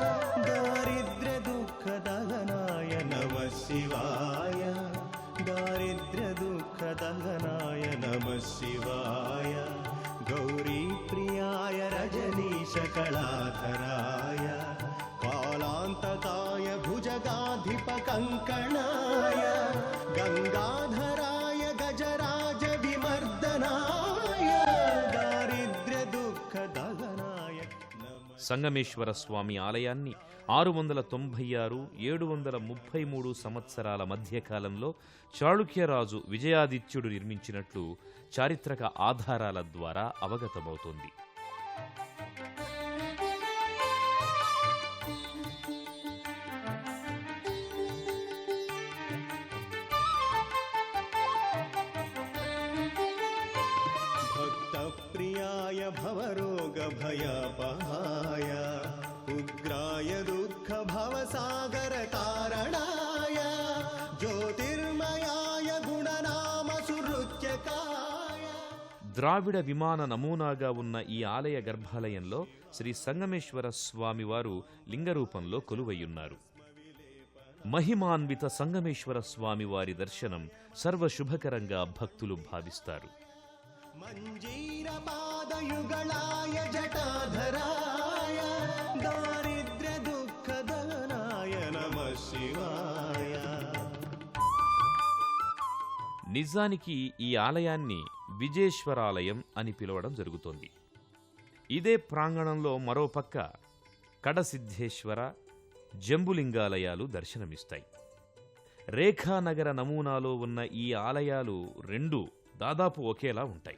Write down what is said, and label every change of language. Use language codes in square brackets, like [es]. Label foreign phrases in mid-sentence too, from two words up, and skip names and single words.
[sa] दारिद्र्यदुःखदहनाय नमः शिवाय दारिद्र्यदुःखदहनाय नमः शिवाय गौरीप्रियाय रजनीशकलाधराय कालान्तकाय भुजगाधिपकङ्कणाय गङ्गाधराय गजराज विमर्दनाय दारिद्र्यदुःखदहनाय [te] సంగమేశ్వర స్వామి ఆలయాన్ని 696, 733 సంవత్సరాల మధ్యకాలంలో చాళుక్యరాజు విజయాదిత్యుడు నిర్మించినట్లు చారిత్రక ఆధారాల ద్వారా అవగతమవుతోంది. [sa] भक्तप्रियाय भवरोगभयपहाय उग्राय दुःखभवसागरकारणाय ज्योतिर्मयाय गुणनामसुहृत्यकाय. [te] ద్రావిడ విమాన నమూనాగా ఉన్న ఈ ఆలయ గర్భాలయంలో శ్రీ సంగమేశ్వర స్వామివారు లింగరూపంలో కొలువయ్యున్నారు. మహిమాన్విత సంగమేశ్వర స్వామివారి దర్శనం సర్వశుభకరంగా భక్తులు భావిస్తారు. [sa] मञ्जीरपादयुगलाय जटाधराय दारिद्र्यदुःखदहनाय नमः शिवाय. [te] నిజానికి ఈ ఆలయాన్ని విజేశ్వరాలయం అని పిలవడం జరుగుతోంది. ఇదే ప్రాంగణంలో మరోపక్క కడసిద్ధేశ్వర, జంబులింగాలయాలు దర్శనమిస్తాయి. రేఖానగర నమూనాలో ఉన్న ఈ ఆలయాలు రెండూ దాదాపు ఒకేలా ఉంటాయి.